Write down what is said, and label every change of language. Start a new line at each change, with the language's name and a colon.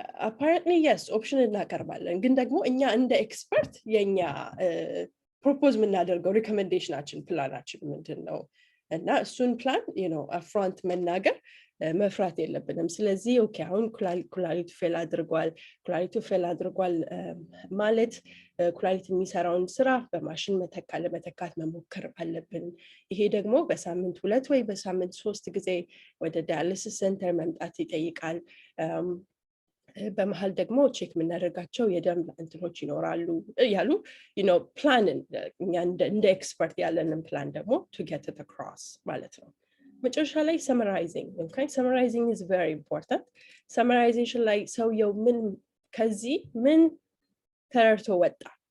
English: apparently yes option
Amharic: እናቀርባለን፣ ግን ደግሞ እኛ እንደ ኤክስፐርት የኛ ፕሮፖዝ የምናደርገው ሪኮሜንዴሽናችን ፕላናችን ምንድነው እና እሱን ፕላን አፍሮንት መናገር መፍራት የለብንም። ስለዚህ ኦኬ አሁን ኩላሊቱ ፌል አድርጓል ማለት ኩላሊት የሚሰራውን ስራ በማሽን ለመተካት መሞከር አለብን። ይሄ ደግሞ በሳምንት 2 ወይ በሳምንት 3 ጊዜ ወደ ዳያሊሲስ ሴንተር መምጣት ይጠይቃል። በመሃል ደግሞ ቼክ የምናደርጋቸው የደም እንትኖች ይኖራሉ ያሉ ፕላንን እኛ እንደ ኤክስፐርት ያለንን ፕላን ደግሞ
English: to get it across
Amharic: ማለት ነው። መጨረሻ ላይ
English: summarizing. Okay, summarizing is very important.
Amharic: Summarization ላይ ሰውየው ከዚህ ምን ተረድቶ ወጣ?